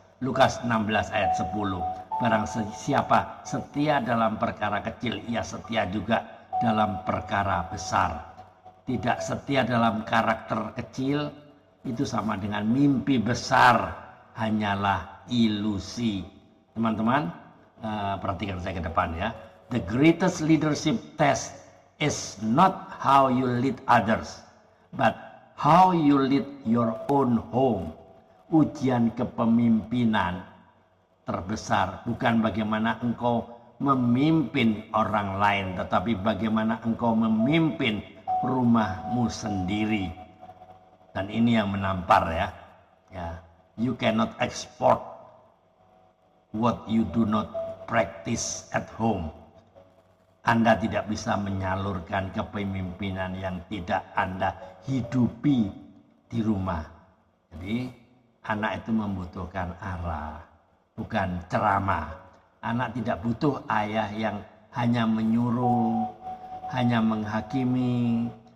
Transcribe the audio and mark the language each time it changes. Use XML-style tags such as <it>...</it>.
<id>Lukas 16 ayat 10. Barang siapa setia dalam perkara kecil, ia setia juga dalam perkara besar. Tidak setia dalam karakter kecil itu sama dengan mimpi besar, hanyalah ilusi. Teman-teman, perhatikan saya ke depan ya.</id> <en>The greatest leadership test is not how you lead others, but how you lead your own home.</en> <id>Ujian kepemimpinan terbesar bukan bagaimana engkau memimpin orang lain, tetapi bagaimana engkau memimpin rumahmu sendiri. Dan ini yang menampar ya.</id> <en>You cannot export what you do not practice at home.</en> <id>Anda tidak bisa menyalurkan kepemimpinan yang tidak Anda hidupi di rumah. Jadi anak itu membutuhkan arah, bukan ceramah. Anak tidak butuh ayah yang hanya menyuruh, hanya menghakimi,</id>